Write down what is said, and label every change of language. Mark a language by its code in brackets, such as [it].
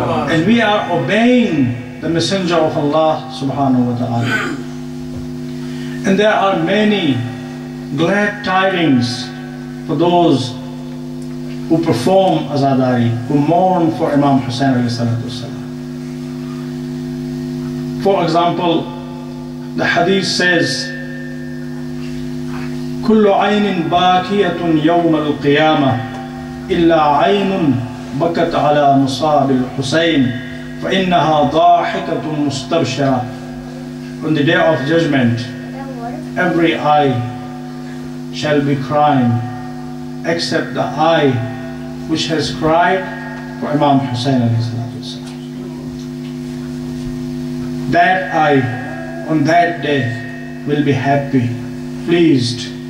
[en] And we are obeying the Messenger of Allah subhanahu wa ta'ala. And there are many glad tidings for those who perform Azadari, who mourn for Imam Hussein alayhi salatu wasalam. For example, the hadith says, [ar] كل عين باكية يوم القيامة إلا عين بكت على مصاب الحسين فإنها ضاحكة مستبشرة. [en] On the day of judgment, every eye shall be crying except the eye which has cried for Imam Hussein alayhi salatu wasalam. That eye on that day will be happy, pleased.